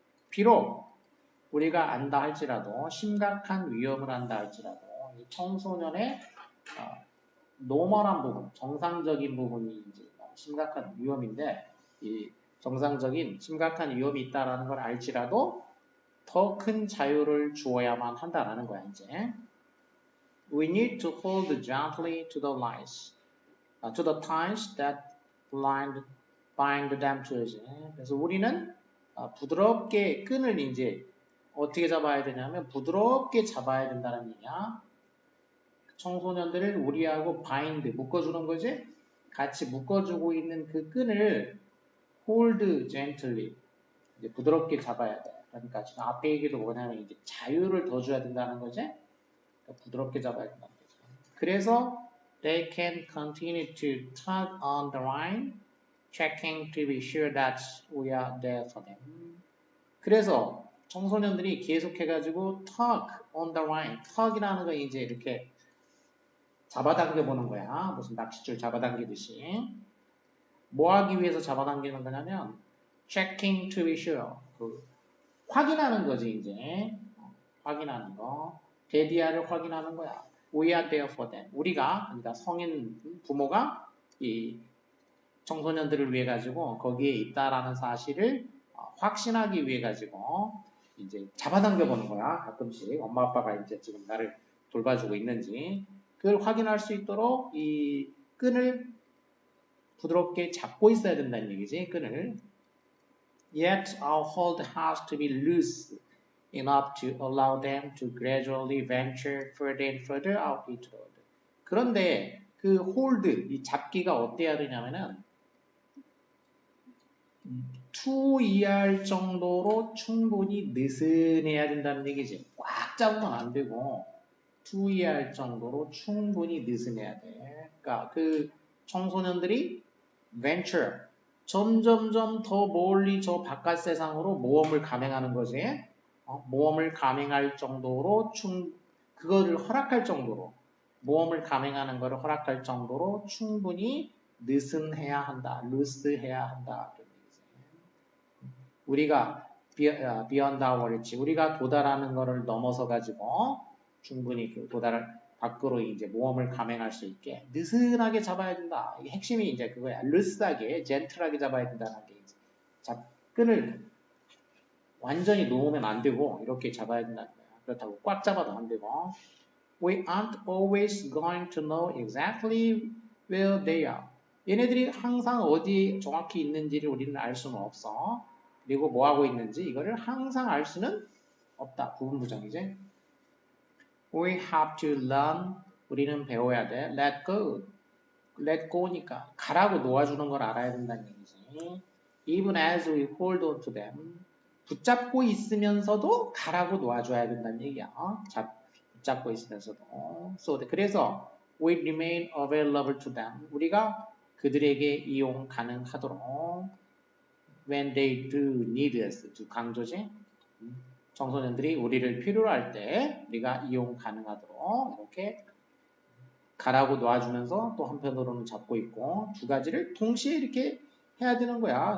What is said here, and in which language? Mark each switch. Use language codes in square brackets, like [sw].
[ko] 비록 우리가 안다 할지라도 심각한 위험을 안다 할지라도 이 청소년의 노멀한 부분, 정상적인 부분이 이제 심각한 위험인데 이 정상적인 심각한 위험이 있다라는 걸 알지라도 더 큰 자유를 주어야만 한다라는 거야 이제. [en] We need to hold gently to the lies, to the ties that bind them to us. [ko] 그래서 우리는 부드럽게 끈을 이제 어떻게 잡아야 되냐면 부드럽게 잡아야 된다는 얘기야. 청소년들을 우리하고 바인드, 묶어주는 거지? 같이 묶어주고 있는 그 끈을 [en] hold gently, [ko] 이제 부드럽게 잡아야 돼. 그러니까 지금 앞에 얘기도 뭐냐면 이제 자유를 더 줘야 된다는 거지? 그러니까 부드럽게 잡아야 된다는 거지. 그래서 [en] they can continue to tug on the line, checking to be sure that we are there for them. [ko] 그래서 청소년들이 계속해가지고 [en] tug on the line, [ko] tug이라는 거 이제 이렇게 잡아당겨 보는 거야. 무슨 낚싯줄 잡아당기듯이. 뭐 하기 위해서 잡아당기는 거냐면 [en] checking to be sure, [ko] 확인하는 거지 이제. 확인하는 거. 데디아를 확인하는 거야. [en] We are there for them. [ko] 우리가, 그러니까 성인 부모가 이 청소년들을 위해 가지고 거기에 있다라는 사실을 확신하기 위해 가지고 이제 잡아당겨 보는 거야. 가끔씩 엄마 아빠가 이제 지금 나를 돌봐주고 있는지 그걸 확인할 수 있도록 이 끈을 부드럽게 잡고 있어야 된다는 얘기지. 끈을. [en] Yet our hold has to be loose enough to allow them to gradually venture further and further out into the world. [ko] 그런데 그 hold, 이 잡기가 어때야 되냐면은 투이할 정도로 충분히 느슨해야 된다는 얘기지. 꽉 잡으면 안 되고 투이할 정도로 충분히 느슨해야 돼. 그러니까 그 청소년들이 venture, 점점점 더 멀리 저 바깥 세상으로 모험을 감행하는 거지. 모험을 감행할 정도로 그거를 허락할 정도로 모험을 감행하는 것을 허락할 정도로 충분히 느슨해야 한다. 루스해야 한다. 우리가 [en] beyond our reach, [ko] 우리가 도달하는 것을 넘어서 가지고 충분히 그 밖으로 이제 모험을 감행할 수 있게 느슨하게 잡아야 된다. 이게 핵심이 이제 그거야. 루스하게, 젠틀하게 잡아야 된다는 게 이제 끈을 완전히 놓으면 안 되고 이렇게 잡아야 된다는 거야. 그렇다고 꽉 잡아도 안 되고. [en] We aren't always going to know exactly where they are. [ko] 얘네들이 항상 어디 정확히 있는지를 우리는 알 수는 없어. 그리고 뭐 하고 있는지 이거를 항상 알 수는 없다. 부분부정이지. [en] We have to learn. [ko] 우리는 배워야 돼. [en] Let go. [ko] Let go니까 가라고 놓아주는 걸 알아야 된다는 얘기지. [en] Even as we hold on to them. [ko] 붙잡고 있으면서도 가라고 놓아줘야 된다는 얘기야. 붙잡고 있으면서도. 그래서 [en] we remain available to them. [ko] 우리가 그들에게 이용 가능하도록 [en] when they do need us. [ko] 두 강조지. 청소년들이 우리를 필요로 할 때 우리가 이용 가능하도록 이렇게 가라고 놔주면서 또 한편으로는 잡고 있고 두 가지를 동시에 이렇게 해야 되는 거야.